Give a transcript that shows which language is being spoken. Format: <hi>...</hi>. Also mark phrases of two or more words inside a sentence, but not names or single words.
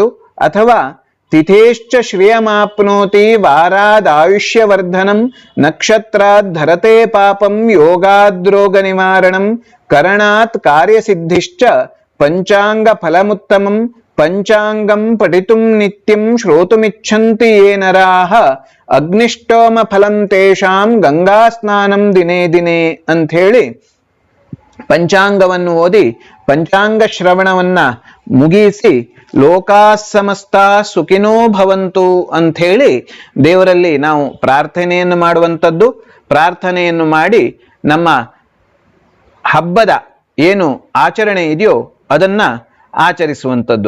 <sa>ಅಥವಾ ತಿಥೇಶ್ಚ ಶ್ರಿಯಮಾಪ್ನೋತಿ ವಾರಾದಾಯುಷ್ಯವರ್ಧನಂ ನಕ್ಷತ್ರಾತ್ ಧರತೆ ಪಾಪಂ ಯೋಗಾದ್ರೋಗ ನಿವಾರಣಂ ಕರಣಾತ್ ಕಾರ್ಯಸಿದ್ಧಿಶ್ಚ ಪಂಚಾಂಗ ಫಲಮುತ್ತಮಂ ಪಂಚಾಂಗಂ ಪಠಿತುಂ ನಿತ್ಯಂ ಶ್ರೋತುಮಿಚ್ಛಂತಿ ಯೇ ನರಾಃ ಅಗ್ನಿಷ್ಟೋಮ ಫಲಂ ತೇಷಾಂ ಗಂಗಾ ಸ್ನಾನಂ ದಿನೇ ದಿನೇ</sa> <kn>ಅಂಥೇಳಿ ಪಂಚಾಂಗವನ್ನು ಓದಿ ಪಂಚಾಂಗ ಶ್ರವಣವನ್ನ ಮುಗಿಸಿ</kn> <sa>ಲೋಕಾ ಸಮಸ್ತ ಸುಖಿನೋ ಭವಂತು</sa> <kn>ಅಂಥೇಳಿ ದೇವರಲ್ಲಿ ನಾವು ಪ್ರಾರ್ಥನೆಯನ್ನು ಮಾಡುವಂಥದ್ದು. ಪ್ರಾರ್ಥನೆಯನ್ನು ಮಾಡಿ ನಮ್ಮ ಹಬ್ಬದ ಏನು ಆಚರಣೆ ಇದೆಯೋ ಅದನ್ನ ಆಚರಿಸುವಂಥದ್ದು.</kn>